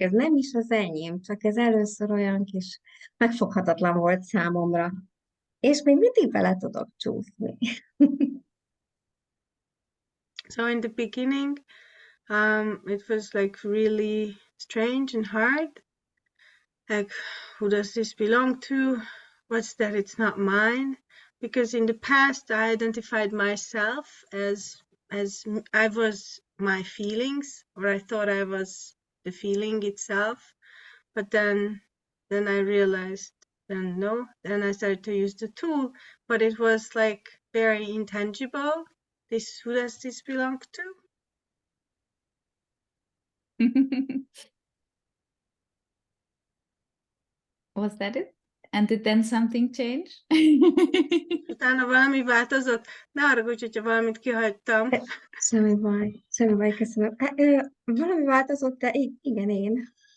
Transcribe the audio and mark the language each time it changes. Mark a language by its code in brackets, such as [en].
[hu] Ez nem is az enyém, csak ez először olyan kis megfoghatatlan volt számomra. És még mindig bele tudok csúszni. [en] So in the beginning, it was like really strange and hard. Like, who does this belong to? What's that? It's not mine. Because in the past, I identified myself as I was my feelings, or I thought I was the feeling itself. But then I realized, then I started to use the tool, but it was like very intangible. Who does this belong to? Was that it? And did then something change? [hu] Utána valami változott? Ne haragudj, hogyha valamit kihagytam. Semmi baj, köszönöm. Valami változott, de igen, én.